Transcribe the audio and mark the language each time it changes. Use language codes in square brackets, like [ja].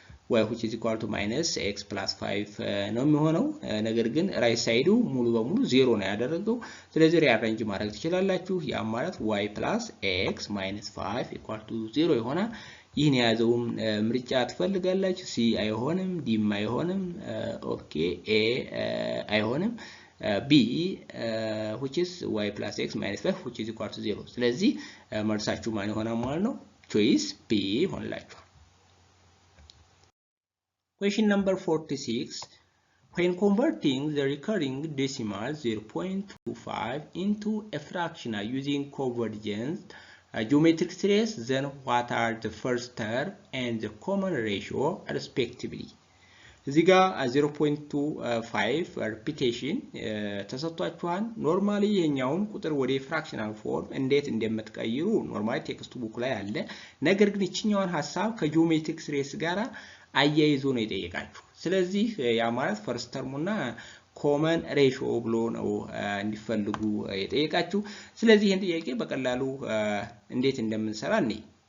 [en] y which is equal to -x plus 5 [am] ነው የሚሆነው። ነገር ግን ራይት ሳይዱ ሙሉ በሙሉ 0 ነው ያደረገው። ስለዚህ ሪአሬንጅ ማድረግ ትችላላችሁ። ያ ማለት [en] y plus x minus 5 equal to 0 [am] ይሆናል። ይህን የያዘውን ምርጫ ትፈልጋላችሁ። c አይሆንም፣ d አይሆንም፣ ኦኬ a አይሆንም፣ [en] b which is y plus x minus 5 which is equal to 0። [am] ስለዚህ መልሳችሁ ማን ይሆናል ማለት ነው? ቾይስ b ይሆንላችኋል። [en] Question number 46. When converting the recurring decimal 0.25 into a fractional using convergence geometric series, then what are the first term and the common ratio respectively? [am] እዚህ ጋር 0.25 ሪፒቴሽን ተሰጥቷችኋል። ኖርማሊ ይሄኛውን ቁጥር ወደ ፍራክሽናል ፎርም እንዴት እንደምትቀይሩ ኖርማሊ ቴክስት ቡክ ላይ አለ። ነገር ግን እቺኛውን ሐሳብ ከጂኦሜትሪክ ሲሪስ ጋር አያይዞ ነው የጠየቃችሁ። ስለዚህ ያ ማለት ፈርስት ተርሙና ኮመን ሬሽዮ ብሎ ነው እንዲፈልጉ የጠየቃችሁ። ስለዚህ ይሄን ጥያቄ በቀላሉ እንዴት እንደምንሰራ እንይ።